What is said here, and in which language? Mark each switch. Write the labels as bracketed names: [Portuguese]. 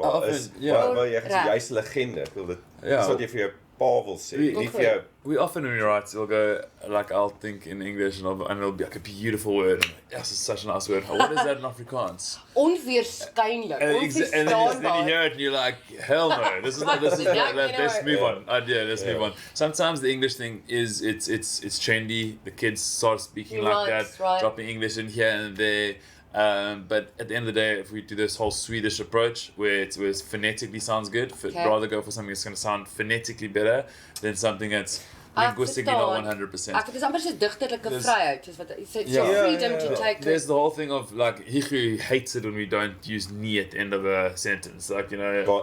[Afrikaans] Waar jy gesê jy's 'n legende. Ek wil dit is wat jy vir jou pa wil sê, nie vir jou. [English] We often when we write, we'll go like I'll think in English and it'll be like a beautiful word. Yes, it's such a nice word. What is that in Afrikaans? [Afrikaans] Onweerskynlik. [English] And then you hear it and you're like, hell no, this is not. Let's move on. Let's move on. Sometimes the English thing is it's trendy. The kids start speaking like that, dropping English in here and there. But at the end of the day, if we do this whole Swedish approach where it phonetically sounds good, rather go for something that's going to sound phonetically better than something that's linguistically not 100%. [Afrikaans] Ek is amper so digterlike vryheid, soos wat [English] freedom to take. There's the whole thing of like Higu hates it when we don't use nie at the end of a sentence, like you know.